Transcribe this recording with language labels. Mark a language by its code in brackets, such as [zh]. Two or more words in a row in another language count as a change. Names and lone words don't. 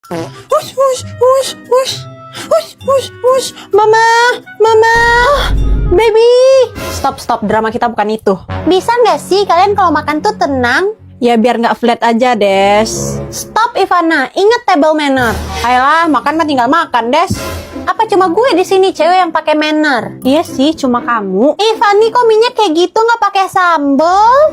[en] Hush, hush, hush, hush. Hush, hush, hush. [id] Mama, mama. Baby. Stop, drama kita bukan itu. Bisa nggak sih kalian kalau makan tuh tenang? Ya biar nggak flat aja, Des. Stop Ivana, inget [en] table manner. [id] Ayolah, makan mah tinggal makan, Des. Apa cuma gue di sini cewek yang pakai manner? Iya sih, cuma kamu. Ivani kok minyak kayak gitu nggak pakai sambel?